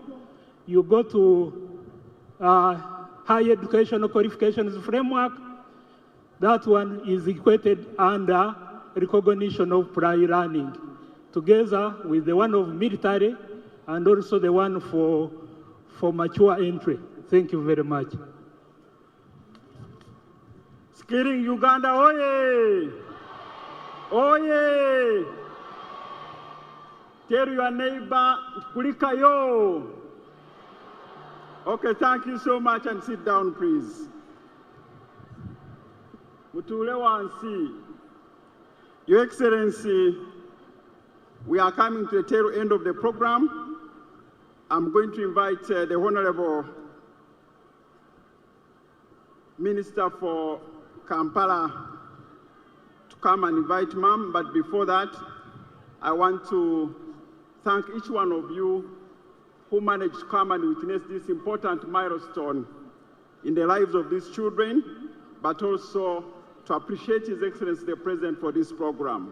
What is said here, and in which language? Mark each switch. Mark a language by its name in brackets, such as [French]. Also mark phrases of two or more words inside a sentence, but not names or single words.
[English] You go to higher educational qualifications framework. That one is equated under recognition of prior learning, together with the one of military and also the one for mature entry. Thank you very much. Skilling Uganda, oye! Oye! Tell your neighbor, kulikayo. Okay, thank you so much, and sit down, please. [Ganda] Mutule wansi. [English] Your Excellency, we are coming to the tail end of the program. I'm going to invite the Honorable Minister for Kampala to come and invite Ma'am, but before that, I want to thank each one of you who managed to come and witness this important milestone in the lives of these children, but also to appreciate His Excellency the President for this program.